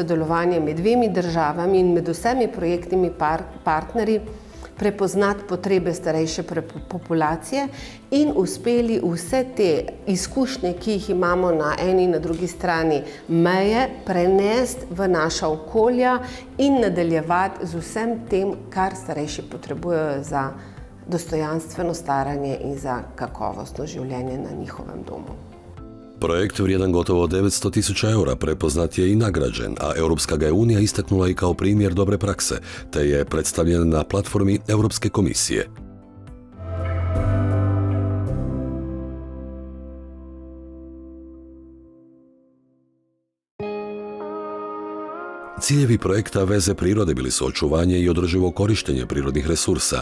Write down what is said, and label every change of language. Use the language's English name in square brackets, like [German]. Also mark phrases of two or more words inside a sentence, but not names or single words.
[Slovenian] sodelovanjem med dvemi državami in med vsemi projektnimi partnerji prepoznati potrebe starejše populacije in uspeli vse te izkušnje, ki jih imamo na eni in na drugi strani meje, prenesti v naša okolja in nadaljevati z vsem tem, kar starejši potrebujejo za dostojanstveno staranje in za kakovostno življenje na njihovem domu. [Croatian] Projekt vrijedan gotovo 900.000 eura prepoznat je i nagrađen, a Europska ga je unija istaknula i kao primjer dobre prakse, te je predstavljen na platformi Europske komisije. Ciljevi projekta Veze prirode bili su očuvanje i održivo korištenje prirodnih resursa,